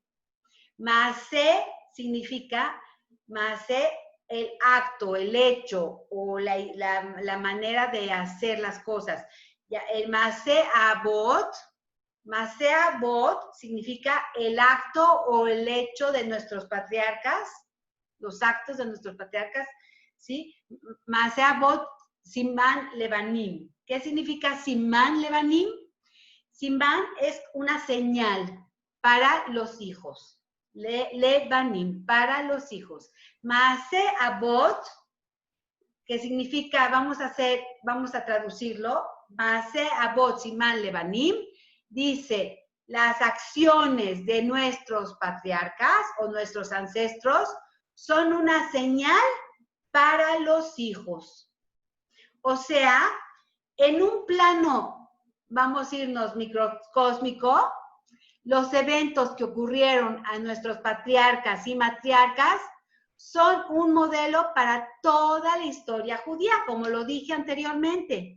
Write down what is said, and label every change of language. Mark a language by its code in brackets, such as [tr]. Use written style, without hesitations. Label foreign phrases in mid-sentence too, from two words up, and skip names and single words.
[es] Maasé significa, maasé, el acto, el hecho o la manera de hacer las cosas. El [he] מעשה אבות [es] significa el acto o el hecho de nuestros patriarcas, los actos de nuestros patriarcas, ¿sí? [he] מעשה אבות סימן לבנים. [es] ¿Qué significa [he] סימן לבנים? [es] Siman es una señal para los hijos. Levanim, para los hijos. [he] מעשה אבות, [es] que significa, vamos a traducirlo, [he] מעשה אבות סימן לבנים, [es] dice, las acciones de nuestros patriarcas o nuestros ancestros son una señal para los hijos. O sea, en un plano, vamos a irnos microcósmico, los eventos que ocurrieron a nuestros patriarcas y matriarcas son un modelo para toda la historia judía, como lo dije anteriormente.